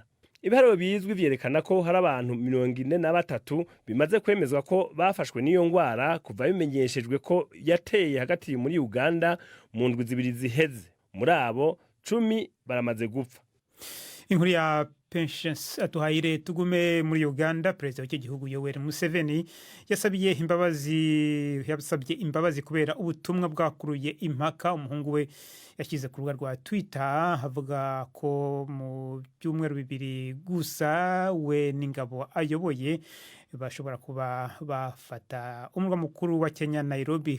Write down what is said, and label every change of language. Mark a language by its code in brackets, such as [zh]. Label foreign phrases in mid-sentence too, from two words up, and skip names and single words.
[rn] Ibiharuro bizwi vyerekana ko hari abantu 43 bimaze kwemezwa ko bafashwe n'iyo ngwara kuva bimenyeshejwe ko yateye hagati muri Uganda mu ndwi zibiri ziheze. Muri abo 10 baramaze gupfa. Inkuru ya Pensius Atuhaire. Tugume muri Uganda. [rw] Perezida w'icyo gihugu Yoweri Museveni yasabye imbabazi kubera ubutumwa bwakuruye impaka umuhungu we yashyize ku rubuga rwa Twitter havuga ko mu byumweru bibiri gusa we n'ingabo ayoboye bashobora kuba bafata umurwa mukuru wa Kenya Nairobi.